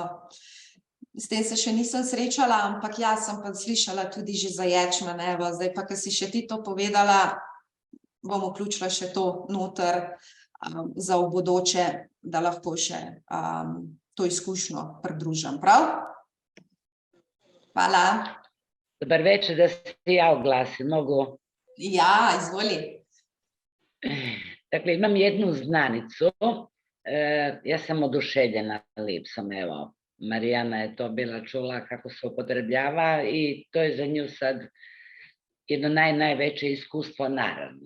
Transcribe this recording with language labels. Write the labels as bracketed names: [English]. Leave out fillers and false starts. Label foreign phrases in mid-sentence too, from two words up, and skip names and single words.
[Slovenian] S tem se še nisem srečala, ampak jaz sem pa slišala tudi že za ječmen, evo, zdaj pa, ko si še ti to povedala, bom vključila še to noter za v bodoče, da lahko še to izkušnjo pridružim, prav? Hvala. [Croatian] Dobar večer, da se ja oglasim, mogu? Ja, izvoli. Dakle, imam jednu znanicu, ja sam oduševljena lipsom, evo. Marijana je to bila čula kako se upotrebljava i to je za nju sad jedno najveće iskustvo, naravno.